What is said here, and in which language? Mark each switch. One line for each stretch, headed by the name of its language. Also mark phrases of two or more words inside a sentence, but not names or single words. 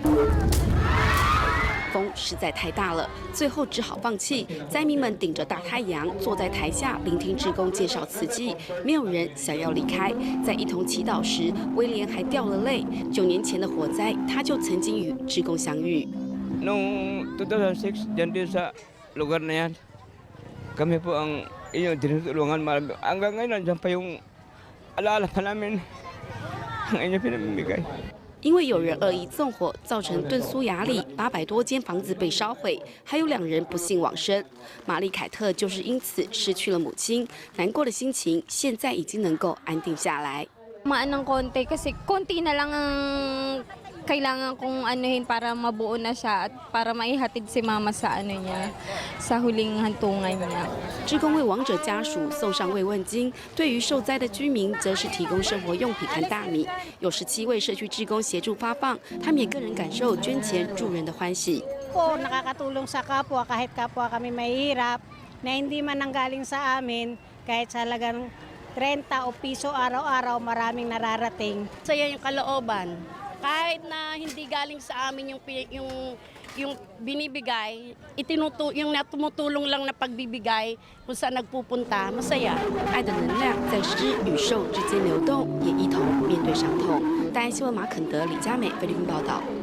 Chinese: 风实在太大了，最后只好放弃。灾民们顶着大太阳，坐在台下聆听志工介绍慈济，没有人想要离开。在一同祈祷时，威廉还掉了泪。9年前的火灾，他就曾经与志工相遇。
Filipino: Noong 2006, dyan din sa lugar na yan, kami po ang inyong tinutulungan. Hanggang ngayon, nandiyan pa yung alaala pa namin ang inyong pinamimigay.
Chinese: 因为有人恶意纵火，造成顿苏雅里800多间房子被烧毁，还有2人不幸往生。玛丽凯特就是因此失去了母亲，难过的心情现在已经能够安定下来。
Filipino: Ng konti kasi konti na lang ang kailangan kong anuhin para mabuo na siya at para maihatid si mama sa sa huling hantungan niya。
Chinese: 志工为亡者家属送上慰问金，对于受灾的居民则是提供生活用品和大米。有17位社区志工协助发放，他们也个人感受捐钱助人的欢喜。
Filipino: Po nakakatulong sa kapwa kahit kapwa kami mahihirap na hindi man nanggaling sa amin kahit sa halagang 30 o piso araw-araw maraming nararating. Saya yung kalooban. Kahit na hindi galing sa amin yung binibigay, yung tumutulong lang na pagbibigay kung saan nagpupunta, masaya.
Chinese: 爱的能量在施与受之间流动，也一同面对伤痛。大安新闻马肯德、李佳美菲律宾报道。